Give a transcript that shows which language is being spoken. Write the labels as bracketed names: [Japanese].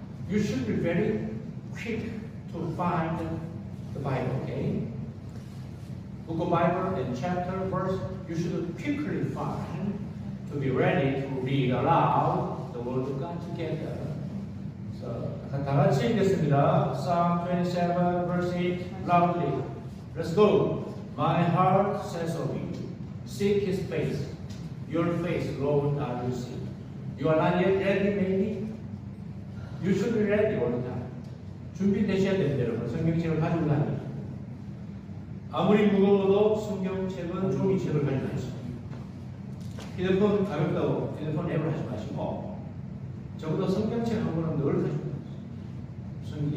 [English] You should be very quick to find the Bible, okay? Book of Bible and chapter, verse, you should quickly find to be ready to read aloud the Word of God together. [Korean] So, 다 같이 읽겠습니다. [English] Psalm 27, verse 8, loudly. Let's go. My heart says of you, seek His face. Your face, Lord, I will see. You are not yet ready, maybe? You should be ready all the time. [Korean] 준비되셔야 됩니다, 여러분. 성경책을 가지고 다니는. 아무리 무거워도 성경책은 종이책을 가지고 다니십니다. 휴대폰 가볍다고 휴대폰 앱을 하지 마시고 적어도 성경책 한 권은 늘 가지고 다니십니다.